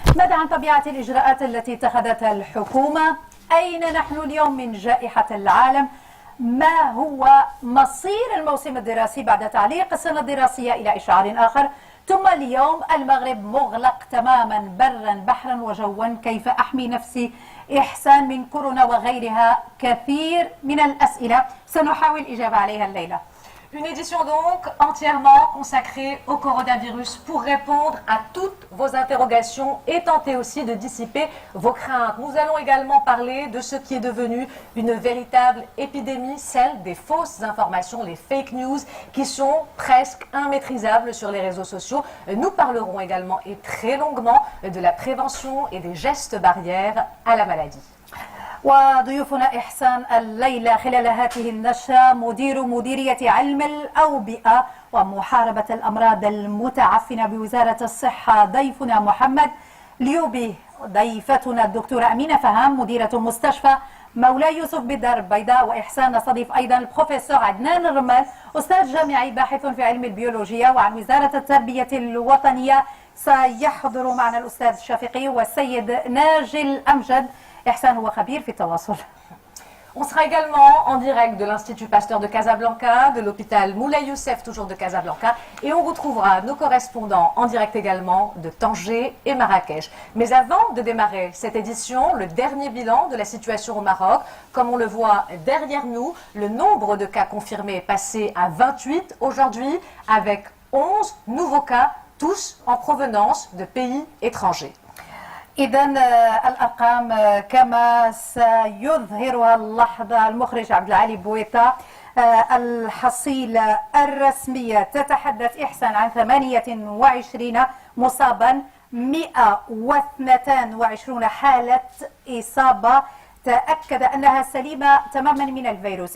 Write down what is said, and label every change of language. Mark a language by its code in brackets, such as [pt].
[ar] ماذا عن طبيعة الإجراءات التي اتخذتها الحكومة؟ أين نحن اليوم من جائحة العالم؟ ما هو مصير الموسم الدراسي بعد تعليق السنة الدراسية إلى إشعار آخر؟ ثم اليوم المغرب مغلق تماما برا بحرا وجوا، كيف أحمي نفسي إحسان من كورونا وغيرها؟ كثير من الأسئلة سنحاول الإجابة عليها الليلة. [fr] Une édition donc entièrement consacrée au coronavirus pour répondre à toutes vos interrogations et tenter aussi de dissiper vos craintes. Nous allons également parler de ce qui est devenu une véritable épidémie, celle des fausses informations, les fake news, qui sont presque immaîtrisables sur les réseaux sociaux. Nous parlerons également et très longuement de la prévention et des gestes barrières à la maladie. [ar] وضيوفنا إحسان الليلة خلال هذه النشرة مديرية علم الأوبئة ومحاربة الأمراض المتعفنة بوزارة الصحة، ضيفنا محمد ليوبي، ضيفتنا الدكتورة أمينة فهام مديرة مستشفى مولاي يوسف بالدار البيضاء، وإحسان نستضيف أيضا البروفيسور عدنان الرمال أستاذ جامعي باحث في علم البيولوجيا. وعن وزارة التربية الوطنية سيحضر معنا الأستاذ الشفيقي والسيد ناجي الأمجد. إحسان هو خبير في التواصل. [fr] On sera également en direct de l'Institut Pasteur de Casablanca, de l'hôpital Moulay Youssef, toujours de Casablanca, et on retrouvera nos correspondants en direct également de Tanger et Marrakech. Mais avant de démarrer cette édition, le dernier bilan de la situation au Maroc, comme on le voit derrière nous, le nombre de cas confirmés est passé à 28 aujourd'hui, avec 11 nouveaux cas, tous en provenance de pays étrangers. [ar] إذن الأرقام كما سيظهرها اللحظة المخرج عبد العالي بويطة. الحصيلة الرسمية تتحدث إحسان عن 28 مصابا، 122 حالة إصابة تأكد أنها سليمة تماما من الفيروس.